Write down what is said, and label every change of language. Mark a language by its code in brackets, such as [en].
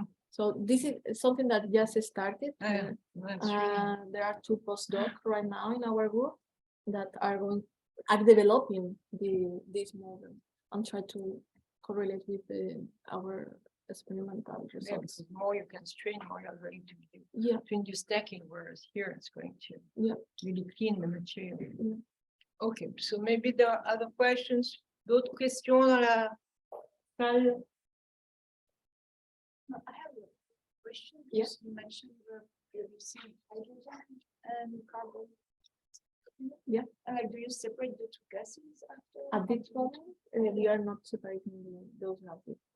[en] So this is something that just started. There are 2 postdocs right now in our group that are developing this model and try to correlate with our experimental results. The more you can strain, more you're going to be to induce stacking, whereas here it's going to really clean the material. Okay, so maybe there are other questions. [fr] D'autres questions dans la salle? [en] I have a question. Yes. You mentioned producing hydrogen and carbon. Do you separate the 2 gases after? At this moment, we are not separating those gases.